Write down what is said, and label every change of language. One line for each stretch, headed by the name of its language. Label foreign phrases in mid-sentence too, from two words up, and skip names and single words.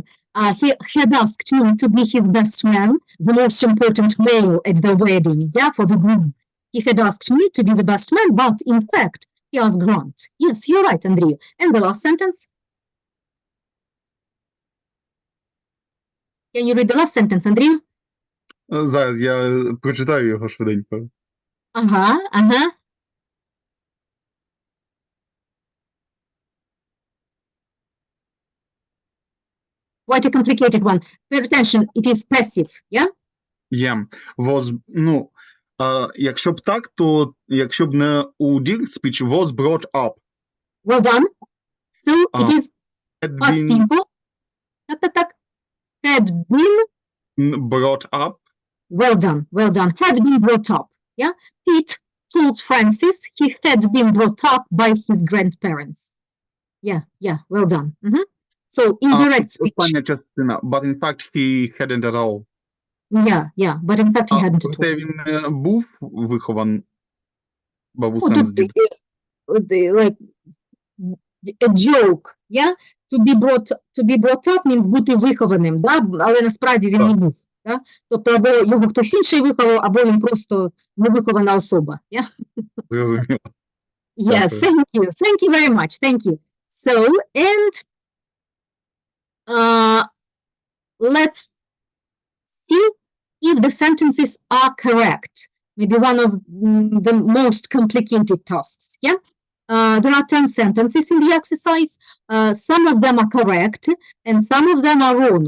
English: He had asked me to be his best man, the most important male at the wedding, yeah, for the groom. He had asked me to be the best man, but in fact, he asked Grant. Yes, you're right, Andrew. And the last sentence? Can you read the last sentence, Andrew?
Ukrainian: Зараз я прочитаю його швиденько. Ага.
English: Quite a complicated one. Pay attention, it is passive, yeah? Yeah, was,
Ukrainian: якщо б так, то якщо б не у
English: direct speech, was brought up. Well done. So it is Had past been simple. Так. Had been brought up. Well done. Had been brought up. Yeah. Pete told Francis he had been brought up by his grandparents. Yeah. Well done. So indirect speech.
Ukrainian: Остання частина,
English: but in fact he hadn't at all. Yeah, but in fact he hadn't at all.
Ukrainian: Де він був вихован
English: Oh,
Ukrainian: бабусем з тут, дідусем?
English: like a joke, yeah? To be brought up means
Ukrainian: бути вихованим, да? Але насправді він не був. Да? Тобто або його хтось інший виховав, або він просто невихована особа.
English: Yeah?
Ukrainian: Зрозуміло.
English: Yeah,
Ukrainian: Дякую.
English: thank you. Thank you very much. Thank you. So, and let's see if the sentences are correct. Maybe one of the most complicated tasks. Yeah. There are 10 sentences in the exercise. Some of them are correct and some of them are wrong.